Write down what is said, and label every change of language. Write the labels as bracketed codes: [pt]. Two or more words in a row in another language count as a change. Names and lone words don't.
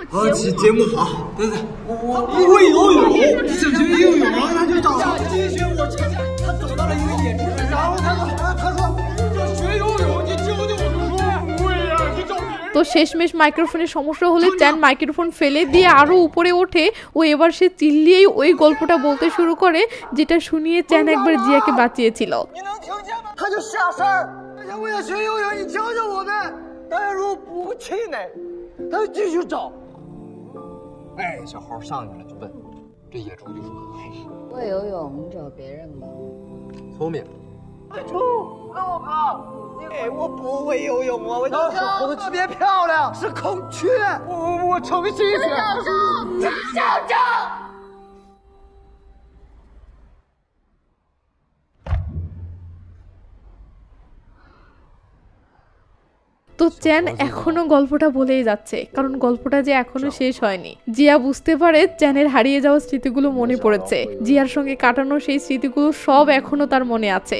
[bn] তো শেষমেশ মাইক্রোফোনের সমস্যা হলে চ্যান মাইক্রোফোন ফেলে দিয়ে আরো উপরে ওঠে ও এবার সে চিল্লিয়েই ওই গল্পটা বলতে শুরু করে, যেটা শুনিয়ে চ্যান একবার জিয়াকে বাঁচিয়েছিল। [zh] 会游泳，你找别人吧。聪明。我不会游泳啊！我特别漂亮，是孔雀。我重新学。校长。 [bn] তো চ্যান এখনো গল্পটা বলেই যাচ্ছে, কারণ গল্পটা যে এখনো শেষ হয়নি। জিয়া বুঝতে পারে চ্যানের হারিয়ে যাওয়া স্মৃতিগুলো মনে পড়েছে, জিয়ার সঙ্গে কাটানো সেই স্মৃতিগুলো সব এখনো তার মনে আছে।